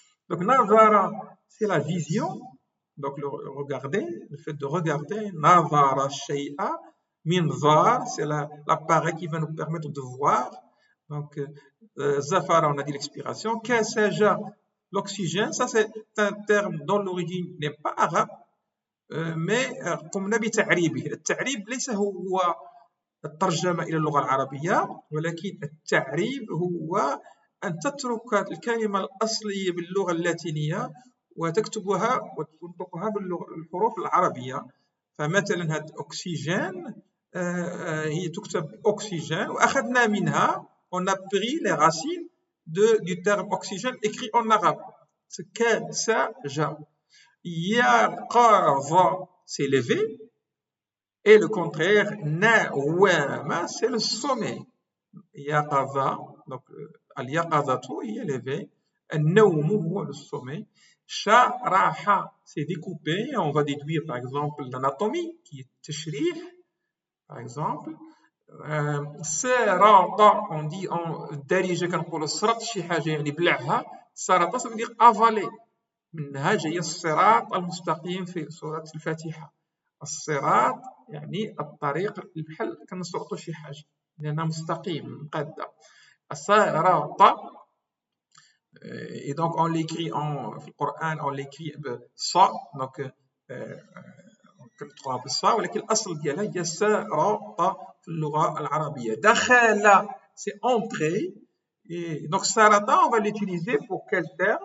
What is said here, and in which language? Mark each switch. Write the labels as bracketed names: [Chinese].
[French] Donc, Navara, c'est la vision. Donc, le fait de regarder. Navara Shay'a. Minzar, c'est l'appareil qui va nous permettre de voir. Donc, Zafara, on a dit l'expiration. Kasaja, l'oxygène, ça c'est un terme dont l'origine n'est pas arabe. [Arabic] mais قمنا بتعريبه. التعريب ليس هو الترجمة إلى اللغة العربية، ولكن التعريب هو أن تترك الكلمة الأصلية باللغة اللاتينية وتكتبها وتنطقها بالحروف العربية. فمثلا هذا أكسجين هي تكتب أكسجين، وأخذنا منها [French] on a pris les racines du terme oxygène écrit en arabe. C'est kasaja. Yaqaza, c'est levé, et le contraire, nawama, c'est le sommeil. Yaqaza, donc al-yaqazatu, il est levé, al-nawmu, le sommeil. Sharaha, c'est découpé, on va déduire par exemple l'anatomie, qui est tashrih, par exemple. Sarata, on dit en darija, [Arabic] كنقولوا سرط شي حاجة يعني بلعها. [French] Sarata, ça veut dire avaler. [Arabic] منها جاي الصراط المستقيم في سورة الفاتحة. الصراط يعني الطريق، بحال كنسرطوا شي حاجة لأنها مستقيم مقادة. الصراط [French] Et donc, on l'écrit en le Coran, on l'écrit ça, donc [Arabic] كنطقوها بالصا ولكن الاصل ديالها هي سرط في اللغه العربيه. [French] دخل c'est entrer. Et donc saratan, on va l'utiliser pour quel terme?